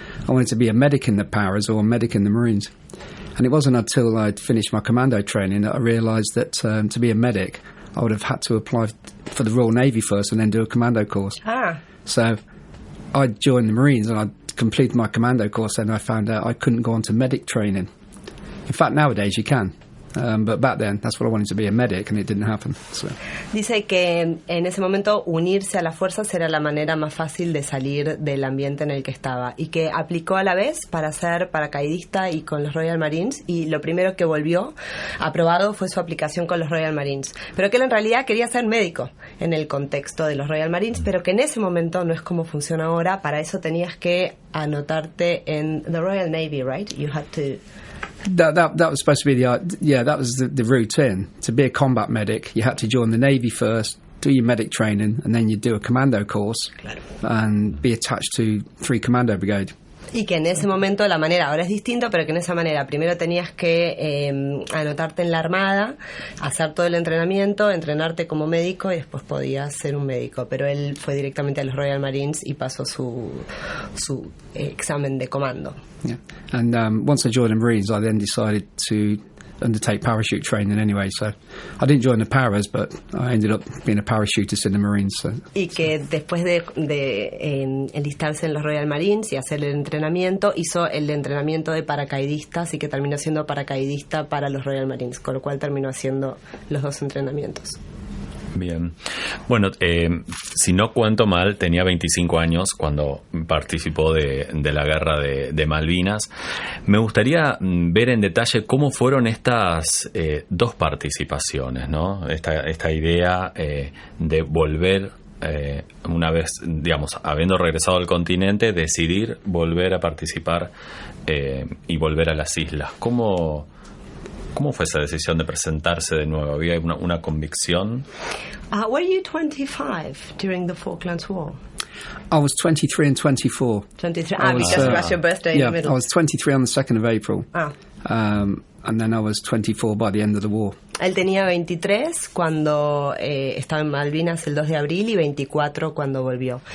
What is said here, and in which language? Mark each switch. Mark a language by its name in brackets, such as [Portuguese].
[English] I wanted to be a medic in the Paras or a medic in the Marines. And it wasn't until I'd finished my commando training that I realised that to be a medic, I would have had to apply for the Royal Navy first and then do a commando course. So I joined the Marines and I completed my commando course, and I found out I couldn't go on to medic training. In fact, nowadays you can. But back then, that's what I wanted to be, a medic, and it didn't happen. So. [Spanish] Dice que en ese momento unirse a las fuerzas era la manera más fácil de salir del ambiente en el que estaba, y que aplicó a la vez para ser paracaidista y con los Royal Marines, y lo primero que volvió aprobado fue su aplicación con los Royal Marines, pero que él en realidad quería ser médico en el contexto de los Royal Marines, pero que en ese momento no es como funciona ahora. Para eso tenías que anotarte en the Royal Navy, right? [English] You had to... That was supposed to be that was the routine. To be a combat medic, you had to join the Navy first, do your medic training, and then you'd do a commando course, claro, and be attached to 3 Commando Brigade. [Spanish] Y que en ese momento la manera, ahora es distinto, pero que en esa manera primero tenías que anotarte en la Armada, hacer todo el entrenamiento, entrenarte como médico y después podías ser un médico. Pero él fue directamente a los Royal Marines y pasó su examen de comando. [English] Yeah. And once I joined the Marines, I then decided to undertake parachute training anyway, so I didn't join the paras, but I ended up being a parachutist in the Marines. So. [Spanish] Y que después de enlistarse en los Royal Marines y hacer el entrenamiento, hizo el entrenamiento de paracaidistas y que terminó siendo paracaidista para los Royal Marines, con lo cual terminó haciendo los 2 entrenamientos. Bien. Bueno, si no cuento mal, tenía 25 años cuando participó de la guerra de Malvinas. Me gustaría ver en detalle cómo fueron estas 2 participaciones, ¿no? Esta idea de volver, una vez, digamos, habiendo regresado al continente, decidir volver a participar y volver a las islas. ¿Cómo fue esa decisión de presentarse de nuevo? ¿Había una convicción? [English] Were you 25 during the Falklands War? I was 23 and 24. 23, because it was your birthday in the middle. I was 23 on the 2nd of April. And then I was 24 by the end of the war. [Spanish] Él tenía 23 cuando estaba en Malvinas el 2 de abril y 24 cuando volvió.